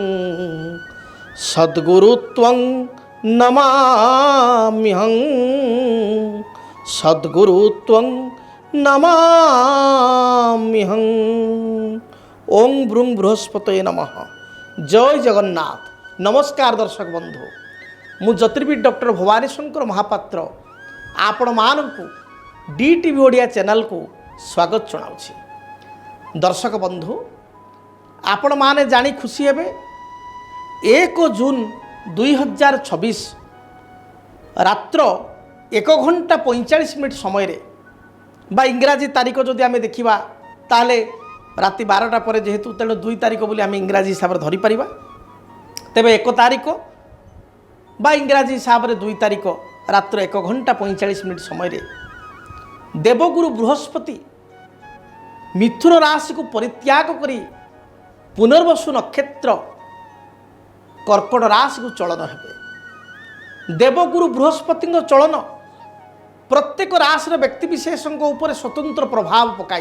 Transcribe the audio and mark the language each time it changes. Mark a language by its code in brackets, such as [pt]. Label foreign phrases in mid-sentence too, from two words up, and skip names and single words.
[sa] सद्गुरुत्वं नमाम्यहं सद्गुरुत्वं नमाम्यहं। ओं ब्रूं बृहस्पतये नमः। [or] ଜୟ ଜଗନ୍ନାଥ। ନମସ୍କାର ଦର୍ଶକ ବନ୍ଧୁ, ମୁଁ ଜ୍ୟୋତିର୍ବିଦ ଡକ୍ଟର ଭବାନୀ ଶଙ୍କର ମହାପାତ୍ର ଆପଣ ମାନଙ୍କୁ DTV ଓଡ଼ିଆ ଚ୍ୟାନେଲ କୁ ସ୍ୱାଗତ ଜଣାଉଛି। ଦର୍ଶକ ବନ୍ଧୁ, ଆପଣ ମାନେ ଜାଣି ଖୁସି ହେବେ 1 ଜୁନ 2026 ରାତ୍ର 1 ଘଣ୍ଟା 45 ମିନିଟ ସମୟ ରେ ବା ଇଂରାଜୀ ତାରିଖ ଯଦି ଆମେ ଦେଖିବା ତାହେଲେ ରାତି 12ଟା ପରେ ଯେହେତୁ ତେଣୁ 2 ତାରିଖ ବୋଲି ଆମେ ଇଂରାଜୀ ହିସାବ ରେ ଧରି ପାରିବା। ତେବେ 1 ତାରିଖ ବା ଇଂରାଜୀ ହିସାବ ରେ 2 ତାରିଖ ରାତ୍ର 1 ଘଣ୍ଟା 45 ମିନିଟ ସମୟ ରେ ଦେବଗୁରୁ ବୃହସ୍ପତି ମିଥୁନ ରାଶି କୁ ପରିତ୍ୟାଗ କରି ପୁନର୍ବସୁ ନକ୍ଷତ୍ର କର୍କଟ ରାଶି କୁ ଚଳନ ହେବେ। ଦେବଗୁରୁ ବୃହସ୍ପତି ଚଳନ ପ୍ରତ୍ୟେକ ରାଶି ବ୍ୟକ୍ତି ବିଶେଷ ଉପରେ ସ୍ୱତନ୍ତ୍ର ପ୍ରଭାବ ପକାଇବ।